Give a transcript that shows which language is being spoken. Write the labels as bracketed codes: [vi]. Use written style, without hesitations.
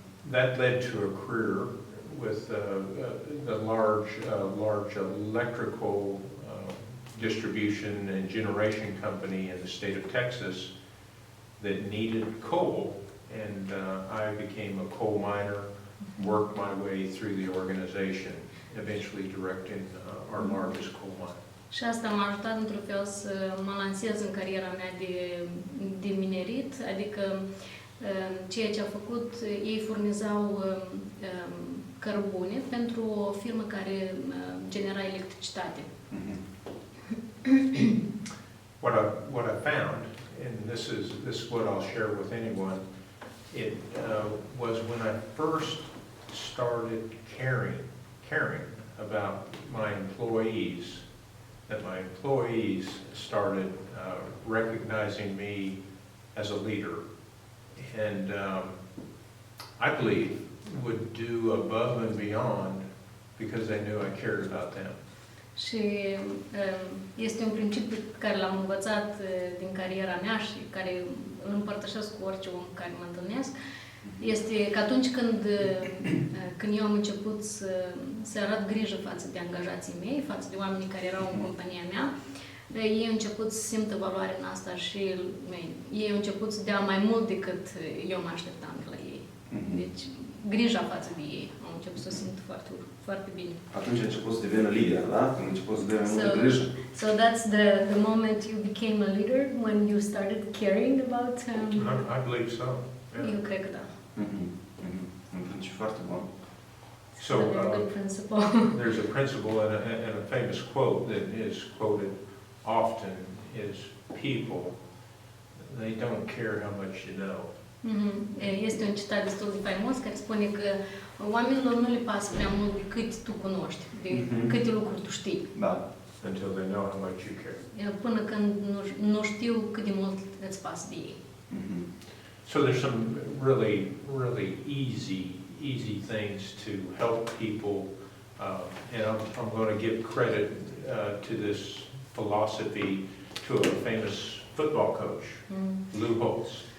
[en] That led to a career with the large electrical distribution and generation company in the state of Texas that needed coal, and I became a coal miner, worked my way through the organization, eventually directing our largest coal mine. [ro] Și asta m-a ajutat într-un fel să mă lansez în cariera mea de minerit, adică ceea ce a făcut, ei furnizau cărbune pentru o firmă care genera electricitate. [en] What I found, and this is what I'll share with anyone, it was when I first started caring about my employees, that my employees started recognizing me as a leader, and I believe would do above and beyond because they knew I cared about them. [ro] Și este un principiu pe care l-am învățat din cariera mea și care îl împărtășesc cu orice om cu care mă întâlnesc, este că atunci când eu am început să arăt grijă față de angajații mei, față de oamenii care erau în compania mea, ei au început să simtă valoare în asta și ei au început să dea mai mult decât eu mă așteptam de la ei. Deci, grija față de ei au început să o simt foarte, foarte bine. Atunci a început să devină lider, da? Când a început să dea mai multă grijă. [en] So that's the moment you became a leader, when you started caring about... I believe so. Yeah. [ro] Eu cred că da. Un principiu foarte bun. [en] So good principle. there's a principle and a famous quote that is quoted often is people, they don't care how much you know. [ro] Este un citat destul de faimos care spune că oamenilor nu le pasă prea mult de cât tu cunoști, de câte lucruri tu știi. Da. [en] Until they know how much you care. [ro] Până când nu știu cât de mult îți pasă de ei. [en] So there's some really easy things to help people, and I'm going to give credit to this philosophy to a famous football coach, Lou Holtz.